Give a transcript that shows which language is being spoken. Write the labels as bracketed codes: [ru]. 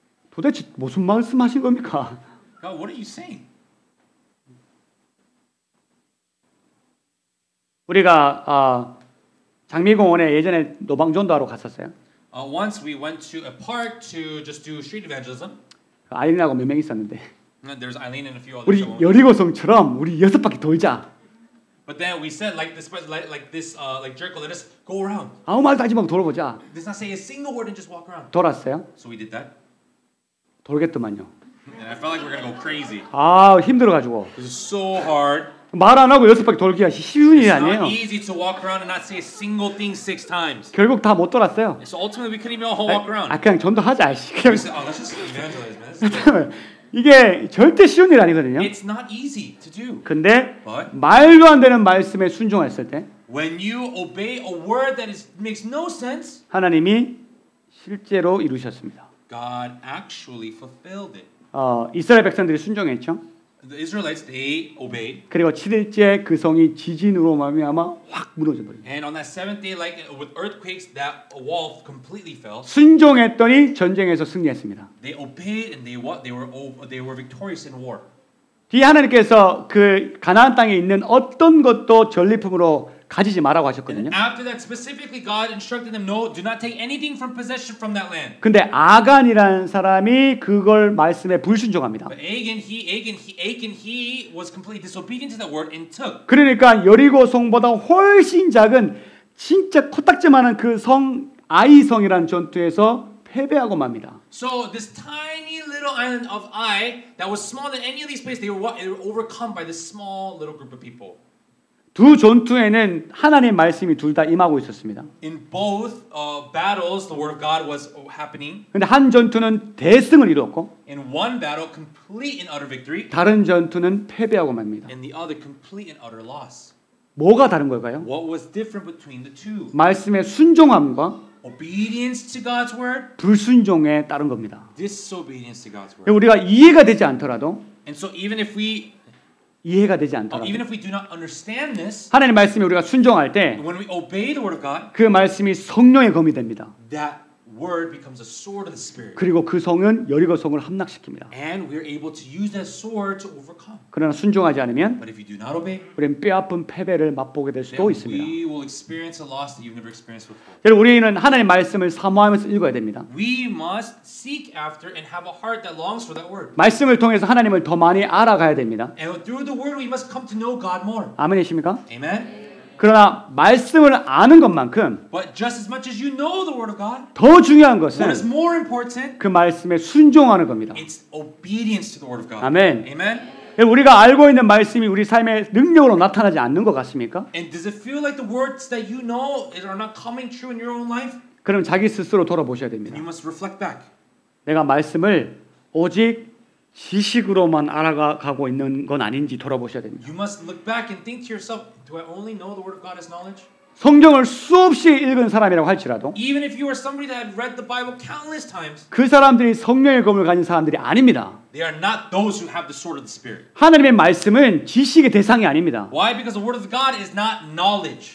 [ko] 도대체 무슨 말씀하신 겁니까? [en] God, what are you saying? [ko] 우리가 장미공원에 예전에 노방전도하러 갔었어요. [en] Once we went to a park to just do street evangelism. [ko] 아이린하고 몇 명 있었는데. [en] There's Eileen and a few others. [ko] 우리 여리고성처럼 우리 6바퀴 돌자. [en] But then we said like Jericho, let us go around. [ko] 아무 말도 하지 말고 돌아보자. [en] Let's not say a single word and just walk around. [ko] 돌았어요. [en] So we did that. [ko] 돌겠더만요. [en] And I felt like we were gonna go crazy. [ko] 힘들어가지고. [en] It was so hard. [ko] 말 안 하고 6바퀴 돌기가 쉬운 일이 아니에요. [en] It's not easy to walk around and not say a single thing 6 times. [ko] 결국 다 못 돌았어요. [en] So ultimately we couldn't even walk around. [ko] 그냥 전도하자. [en] We said, let's just evangelize, man. [ko] 이게 절대 쉬운 일 아니거든요. [en] It's not easy to do. [ko] 근데 [en] But [ko] 말도 안 되는 말씀에 순종했을 때 [en] when you obey a word that makes no sense, [ko] 하나님이 실제로 이루셨습니다. [en] God actually fulfilled it. [ko] 이스라엘 백성들이 순종했죠. [en] The Israelites, they obeyed. [ko] 그리고 7일째 그 성이 지진으로 말미암아 확 무너져 버립니다. [en] And on that 7th day, like with earthquakes, that wall completely fell. [ko] 순종했더니 전쟁에서 승리했습니다. [en] They obeyed and they were victorious in war. [ko] 뒤에 하나님께서 그 가나안 땅에 있는 어떤 것도 전리품으로 가지지 말라고 하셨거든요. [en] And after that, specifically, God instructed them, no, do not take anything from possession from that land. [ko] 근데 아간이라는 사람이 그걸 말씀에 불순종합니다. [en] But Achan, he was completely disobedient to that word and took. [ko] 그러니까 여리고 성보다 훨씬 작은 진짜 코딱지만한 그 성 아이성이라는 전투에서 패배하고 맙니다. [en] So this tiny little island of Ai that was smaller than any of these places, they were overcome by this small little group of people. [ko] 두 전투에는 하나님의 말씀이 둘 다 임하고 있었습니다. [en] In both battles, the word of God was happening. [ko] 근데 한 전투는 대승을 이루었고, [en] In one battle, complete and utter victory. [ko] 다른 전투는 패배하고 맙니다. [en] In the other, complete and utter loss. [ko] 뭐가 다른 걸까요? [en] What was different between the two? [ko] 말씀의 순종함과 [en] Obedience to God's word. [ko] 불순종에 따른 겁니다. [en] Disobedience to God's word. [ko] 우리가 이해가 되지 않더라도, [en] And so even if we do not understand this, [ko] 하나님 말씀에 우리가 순종할 때 [en] when we obey the word of God, [ko] 그 말씀이 성령의 검이 됩니다. [en] that word becomes a sword of the Spirit. [ko] 그리고 그 성은 여리고 성을 함락시킵니다. [en] And we're able to use that sword to overcome. [ko] 그러나 순종하지 않으면 [en] But if you do not obey, [ko] 우리는 뼈아픈 패배를 맛보게 될 수도 [en] then [ko] 있습니다. [en] we will experience a loss that you've never experienced before. [ko] 여러분, 우리는 하나님 말씀을 사모하면서 읽어야 됩니다. [en] We must seek after and have a heart that longs for that word. [ko] 말씀을 통해서 하나님을 더 많이 알아가야 됩니다. [en] And through the word we must come to know God more. [ko] 아멘이십니까? [en] Amen. [ko] 그러나 말씀을 아는 것만큼 [en] But just as much as you know the word of God, [ko] 더 중요한 [en] what is [ko] 것은 [en] more important? [ko] 그 말씀에 순종하는 겁니다. [en] It's obedience to the word of God. [ko] 아멘. [en] Amen. [ko] 우리가 알고 있는 말씀이 우리 삶의 능력으로 나타나지 않는 것 같습니까? [en] And does it feel like the words that you know are not coming true in your own life? [ko] 그럼 자기 스스로 돌아보셔야 됩니다. [en] You must reflect back. [ko] 내가 말씀을 오직 지식으로만 알아가고 있는 건 아닌지 돌아보셔야 됩니다. [en] You must look back and think to yourself, do I only know the word of God as knowledge? [ko] 성경을 수없이 읽은 사람이라고 할지라도 [en] Even if you are somebody that had read the Bible countless times, [ko] 그 사람들이 성령의 검을 가진 사람들이 아닙니다. [en] they are not those who have the sword of the Spirit. [ko] 하나님의 말씀은 지식의 대상이 아닙니다. [en] Why? Because the word of God is not knowledge.